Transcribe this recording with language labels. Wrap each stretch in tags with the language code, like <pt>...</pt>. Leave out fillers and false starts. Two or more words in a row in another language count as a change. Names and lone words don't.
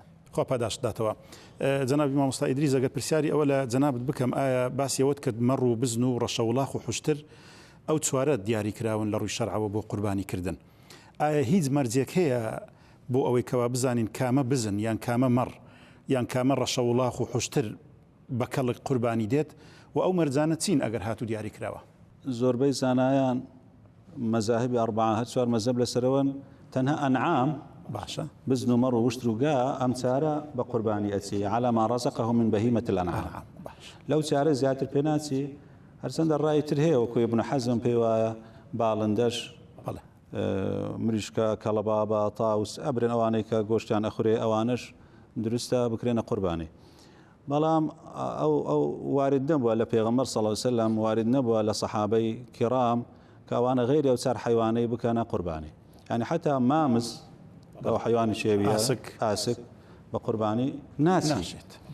<ckb>خوا پاداشداتەوە جەنابی مامۆستا ئیدریس ئەگەر پرسیاری ئەوە لە جەنابت بکەم ئایا باسیەوەت کرد مەڕ و بزن و ڕەشەوڵاخ و خوشتر ئەو چوارە دیاری کراون لە ڕووی شەرعەوە بۆ قوربانی کردن ئایا هیچ مەرجێک هەیە بۆ ئەوەی کەوا بزانین کامە بزن یان کامە مەڕ یان کامە ڕەشەوڵاخ و خوشتر بە کەڵک قوربانی دێت و ئەو مەرجانە چین ئەگەر هاتو دیاری کراوە زۆربەی زانایان مەذاهبی ئەربعە هەر چوار مەذهب لەسەرەوەن تەنها ئەنعام باشە بزن و مەڕ و وشتر و گا ئەم چارە بە قوربانی ئەچی</ckb> <ar>على ما رزقهم من بهيمة الأنعام</ar> <ckb>لەو چارە زیاتر پێ ناچی هەرچەندە ڕای تر هەیە وەکو ابن حەزم پێی وایە باڵندەش مریشکە کەڵەبابە تاوس ئەبرێن ئەوانەی کە گۆشتیان ئەخورێ ئەوانش دروستە بکرێنە قوربانی بەڵام ئەو وارد نەبووە لە پێغەمبەر</ckb> <ar>صلی الله علیه و سلم</ar> <ckb>وارد نەبووە لە سەحابەی کیرام کە ئەوانە غەیری ئەو چار حیوانەی بکەنە قوربانی یعنی حتا مامز ئەو حیوانی شێویە ئاسک بە قوربانی ناچێت</ckb>